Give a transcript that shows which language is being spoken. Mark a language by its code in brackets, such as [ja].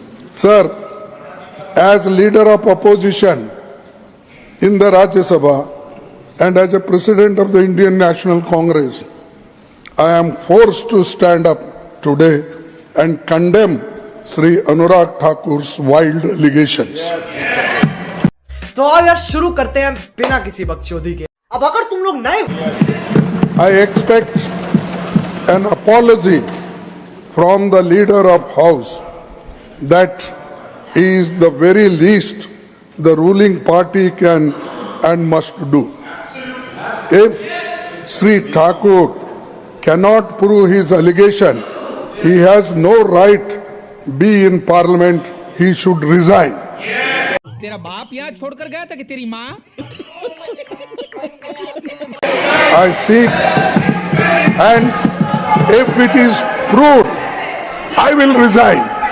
[en] Sir, as leader of opposition in the Rajya Sabha and as a president of the Indian National Congress, I am forced to stand up today and condemn Sri Anurag Thakur's wild allegations. [hi] तो आओ यार शुरू करते हैं बिना किसी बकचोदी के. अब अगर तुम लोग नए [en] I expect an apology from the leader of House. That is the very least the ruling party can and must do. If Sri Thakur cannot prove his allegation, he has no right be in parliament. He should resign. [hi] तेरा बाप यहाँ छोड़कर गया था कि तेरी माँ? [en] I seek, and if it is proved, I will resign.